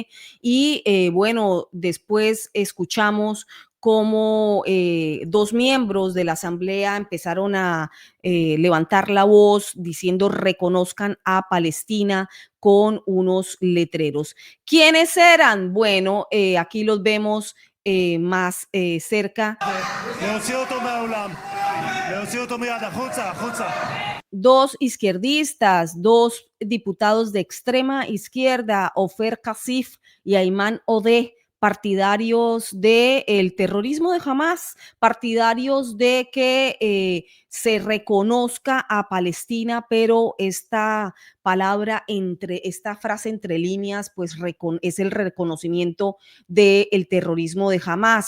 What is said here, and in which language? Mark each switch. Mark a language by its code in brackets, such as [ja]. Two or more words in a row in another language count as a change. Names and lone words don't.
[es] Y bueno, después escuchamos cómo 2 miembros de la Asamblea empezaron a levantar la voz diciendo reconozcan a Palestina, con unos letreros. ¿Quiénes eran? Bueno, aquí los vemos más cerca. [he] להוציא אותו מהאולם, להוציא אותו מיד, החוצה, החוצה. [es] 2 izquierdistas, 2 diputados de extrema izquierda, Ofer Kasif y Ayman Odeh, partidarios del terrorismo de Hamas, partidarios de que se reconozca a Palestina, pero esta esta frase entre líneas, pues es el reconocimiento del terrorismo de Hamas.